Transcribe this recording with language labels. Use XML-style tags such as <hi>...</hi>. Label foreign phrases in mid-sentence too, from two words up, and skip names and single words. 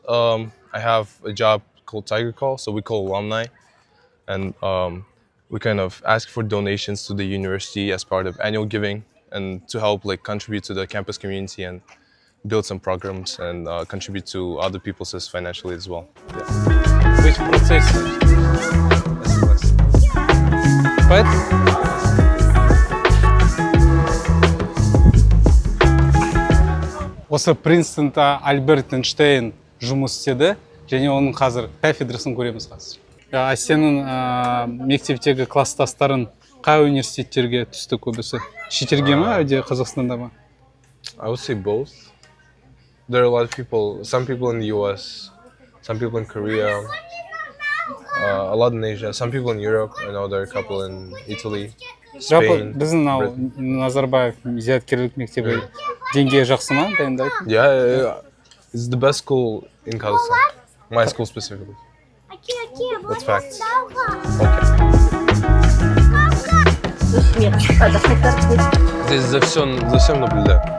<en>I have a job called Tiger Call, so we call alumni, and we kind of ask for donations to the university as part of annual giving, and to help like contribute to the campus community and build some programs and contribute to other people's financial aid as well. Yeah. Which process?</en> <kk>But осы Принстонда Альберт Эйнштейн жұмыс істеді, және оның қазір кафедрасын көреміз қазір. Сенің мектептегі класстастарың қай университеттерге түсті көбісі? Шетелге ме, әлде Қазақстанда ма?</kk> <en>I would say both. There are a lot of people, some people in the US, some people in Korea, a lot in Asia, some people in Europe. I know there are a couple in Italy, Spain.</en> <kk>Біздің Назарбаев зияткерлік мектебі деңгейі жақсы ма, дайындайды?</kk> <en>Yeah, it's the best school in Kazakhstan. My school specifically. That's facts.</en> <ru>Okay. Здесь за всем наблюдаю.</ru>